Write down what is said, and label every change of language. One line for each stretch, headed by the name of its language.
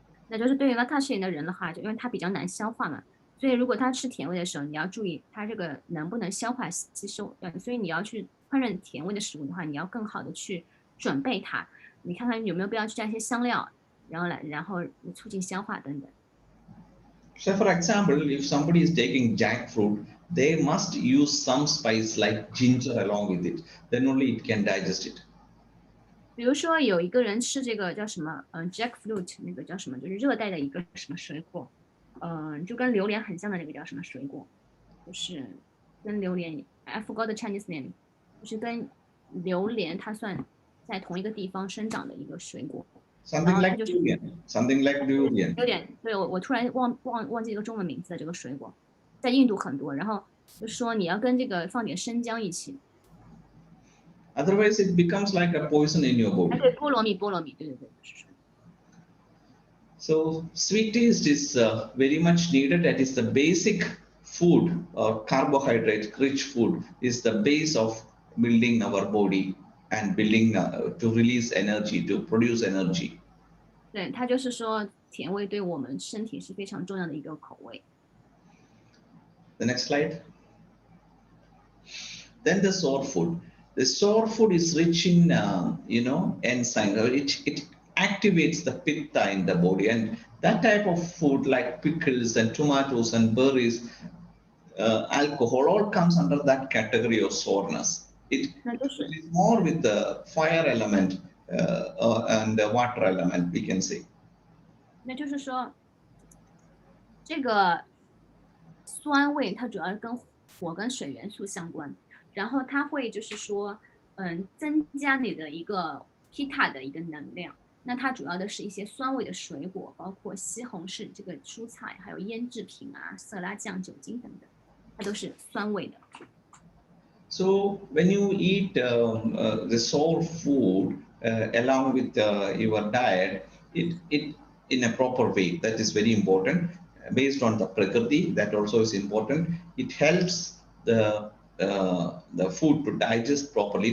Chinese: 那就是对于vata型的人的话，就因为它比较难消化嘛，所以如果他吃甜味的时候，你要注意它这个能不能消化吸收。所以你要去烹饪甜味的食物的话，你要更好的去准备它，你看看有没有必要去加一些香料，然后促进消化等等。
English: So, for example, if somebody is taking jackfruit, they must use some spice like ginger along with it. Then only it can digest it.
Chinese: 比如说有一个人吃这个叫什么jackfruit，那个叫什么，就是热带的一个什么水果，就跟榴莲很像的那个叫什么水果，就是跟榴莲
English: I forgot the Chinese name，
Chinese: 就是跟榴莲它算在同一个地方生长的一个水果。
English: Something like durian. Something like durian.
Chinese: 有点，对，我突然忘记一个中文名字的这个水果，在印度很多，然后就说你要跟这个放点生姜一起。
English: Otherwise, it becomes like a poison in your body.
Chinese: 对，菠萝蜜，对。
English: So, sweet taste is very much needed. That is the basic food or carbohydrate-rich food is the base of building our body and building to release energy, to produce energy.
Chinese: 对，它就是说甜味对我们身体是非常重要的一个口味。
English: The next slide. Then the sour food. The sour food is rich in, enzymes. It activates the pitta in the body, and that type of food like pickles and tomatoes and berries, alcohol, all comes under that category of sourness. It is more with the fire element and the water element, we can say.
Chinese: 那就是说，这个酸味它主要跟火跟水元素相关，然后它会就是说，增加你的一个 pitta 的一个能量。那它主要的是一些酸味的水果，包括西红柿这个蔬菜，还有腌制品啊、色拉酱、酒精等等，它都是酸味的。
English: So when you eat the sour food along with your diet, it in a proper way, that is very important. Based on the prakriti, that also is important. It helps the food to digest properly.